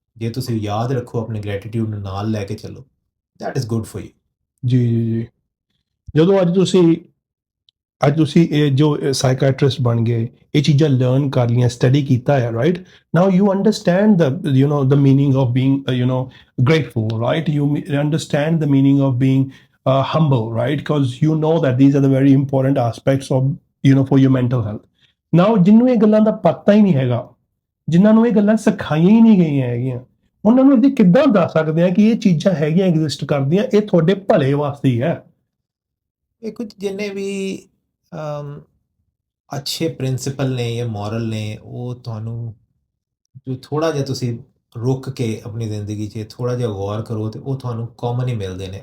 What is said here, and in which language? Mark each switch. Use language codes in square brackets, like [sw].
[pa] ਜੇ ਤੁਸੀਂ ਯਾਦ ਰੱਖੋ, ਆਪਣੇ ਗ੍ਰੈਟੀਟਿਊਡ ਨੂੰ ਨਾਲ ਲੈ ਕੇ ਚੱਲੋ, [en] That is good for you. [pa] ਜੀ ਜੀ ਜੀ। ਜਦੋਂ ਅੱਜ ਤੁਸੀਂ ਇਹ ਜੋ ਸਾਈਕੈਟ੍ਰਿਸਟ ਬਣ ਗਏ, ਇਹ ਚੀਜ਼ਾਂ ਲਰਨ ਕਰ ਲਈਆਂ, ਸਟੱਡੀ ਕੀਤਾ ਹੈ, right? [en] Now you understand the meaning of being grateful, right? You understand the meaning of being humble, right? Because you know that these are the very important aspects of for your mental health. [pa] Now ਜਿਹਨੂੰ ਇਹ ਗੱਲਾਂ ਦਾ ਪਤਾ ਹੀ ਨਹੀਂ ਹੈਗਾ, ਜਿਨ੍ਹਾਂ ਨੂੰ ਇਹ ਗੱਲਾਂ ਸਿਖਾਈਆਂ ਹੀ ਨਹੀਂ ਗਈਆਂ ਹੈਗੀਆਂ, ਉਹਨਾਂ ਨੂੰ ਅਸੀਂ ਕਿੱਦਾਂ ਦੱਸ ਸਕਦੇ ਹਾਂ ਕਿ ਇਹ ਚੀਜ਼ਾਂ ਹੈਗੀਆਂ, ਐਗਜ਼ਿਸਟ ਕਰਦੀਆਂ, ਇਹ ਤੁਹਾਡੇ ਭਲੇ ਵਾਸਤੇ ਹੀ ਹੈ? ਇਹ ਕੁਝ ਜਿੰਨੇ ਵੀ ਅੱਛੇ ਪ੍ਰਿੰਸੀਪਲ ਨੇ ਜਾਂ ਮੋਰਲ ਨੇ, ਉਹ ਤੁਹਾਨੂੰ ਜੋ ਥੋੜ੍ਹਾ ਜਿਹਾ ਤੁਸੀਂ ਰੁਕ ਕੇ ਆਪਣੀ ਜ਼ਿੰਦਗੀ 'ਚ ਥੋੜ੍ਹਾ ਜਿਹਾ ਗੌਰ ਕਰੋ, ਤੇ ਉਹ ਤੁਹਾਨੂੰ ਕਾਮਨ ਹੀ ਮਿਲਦੇ ਨੇ।